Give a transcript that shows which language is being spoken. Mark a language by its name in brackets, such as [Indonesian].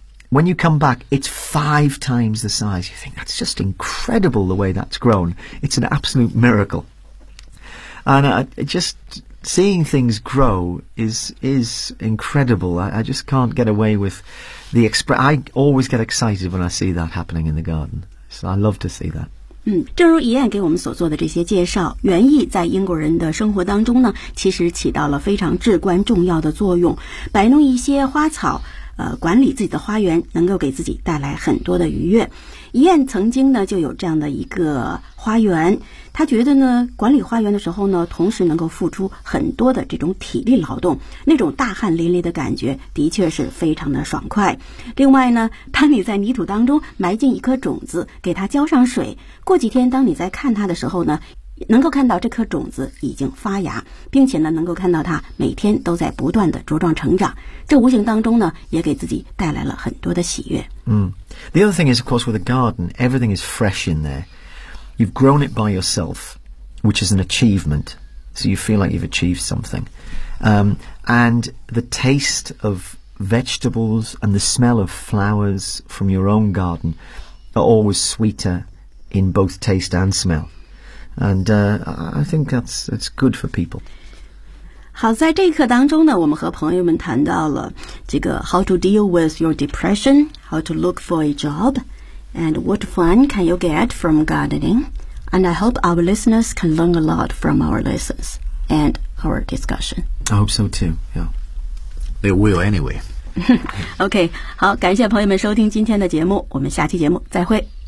[English] When you come back, it's five times the size. You think, that's just incredible the way that's grown. It's an absolute miracle. And it just, seeing things grow is incredible. I just can't get away with the express. I always get excited when I see that happening in the garden. So I love to see that. [Chinese] 嗯，正如怡艳给我们所做的这些介绍，园艺在英国人的生活当中呢，其实起到了非常至关重要的作用。摆弄一些花草，管理自己的花园，能够给自己带来很多的愉悦。怡艳曾经呢，就有这样的一个花园，她觉得呢，管理花园的时候呢，同时能够付出很多的这种体力劳动，那种大汗淋漓的感觉，的确是非常的爽快。另外呢，当你在泥土当中埋进一颗种子，给它浇上水，过几天当你在看它的时候呢，能够看到这颗种子已经发芽，并且呢，能够看到它每天都在不断的茁壮成长，这无形当中呢，也给自己带来了很多的喜悦。嗯。 [English] The other thing is, of course, with a garden, everything is fresh in there. You've grown it by yourself, which is an achievement. So you feel like you've achieved something. And the taste of vegetables and the smell of flowers from your own garden are always sweeter in both taste and smell. And I think that's good for people. [Chinese] 好，在这一课当中呢，我们和朋友们谈到了这个 [English] how to deal with your depression, how to look for a job, and what fun can you get from gardening. And I hope our listeners can learn a lot from our lessons and our discussion. I hope so too. Yeah, they will anyway. [Chinese] OK, 好，感谢朋友们收听今天的节目，我们下期节目再会。